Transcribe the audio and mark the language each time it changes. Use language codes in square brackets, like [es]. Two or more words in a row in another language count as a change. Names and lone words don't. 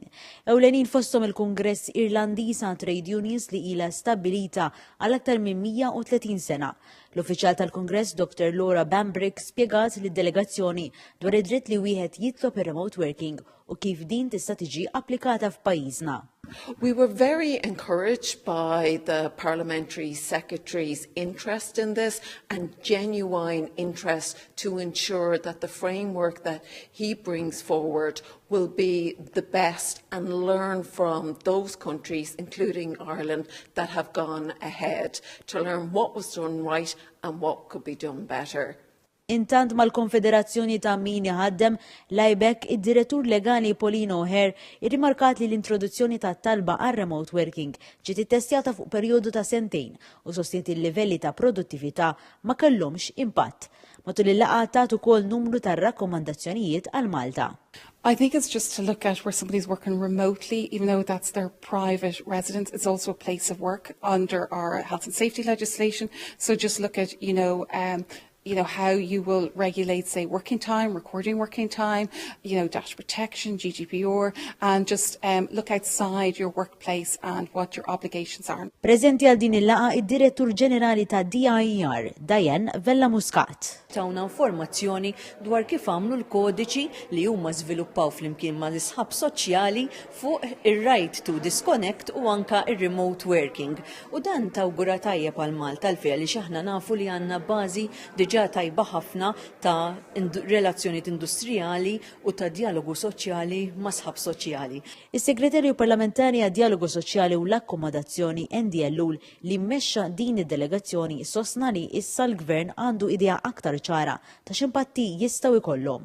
[mt] Ewlenin fosthom il-Kungress Irlandiż għat Trade Unions li ilha stabbilita għal aktar minn 130 sena. L-uffiċjal tal-Kungress Dr. Laura Bambrick spjegat lid-delegazzjoni dwar id-dritt li wieħed jitlob ir- [en] remote working [mt] u kif din tista' tiġi applikata f'pajjiżna. [en] We were very encouraged by the Parliamentary Secretary's interest in this and genuine interest to ensure that the framework that he brings forward will be the best and learn from those countries, including Ireland, that have gone ahead, to learn what was done right and what could be done better. [mt] Intant mal-Konfederazzjoni ta' min ħaddem lajbek id-direttur legali Paulino O'Hare irrimarkat li l-introduzzjoni ta' talba għal [en] remote working [mt] ġiet ittestjata fuq perjodu ta' sentejn u sostiet il-livelli ta' produttività ma kellhomx impatt. Matul il-laqgħa tat ukoll numru ta' rakkomandazzjonijiet għal Malta. [en] I think it's just to look at where somebody's working remotely, even though that's their private residence, it's also a place of work under our health and safety legislation. So just look at, how you will regulate, say, working time, recording working time, data protection, GDPR, and just look outside your workplace and what your obligations are. [mt] Preżenti għal din il-laqa id-Direttur Ġenerali ta' DIR, Diane Vella Muscat. Tawna informazzjoni dwar kif għamlu l-kodiċi li huma żviluppaw flimkien ma' l-isħab soċjali fuq ir- [en] right to disconnect [mt] u anka ir- [en] remote working. [mt] U dan tawgura tajjeb għal Malta l-fiel li xaħna nafu li għandna bażi diġà tajba ħafna ta' relazzjonijiet industrijali u ta' dialogu soċjali ma' sħab soċjali. Is-Segretarju Parlamentari għad Dialogu Soċjali u l-Akkomodazzjoni NDLU li mmexxa din id-delegazzjoni sostna li issa l-Gvern għandu idea aktar ċara ta' x'impatti jistgħu jkollhom.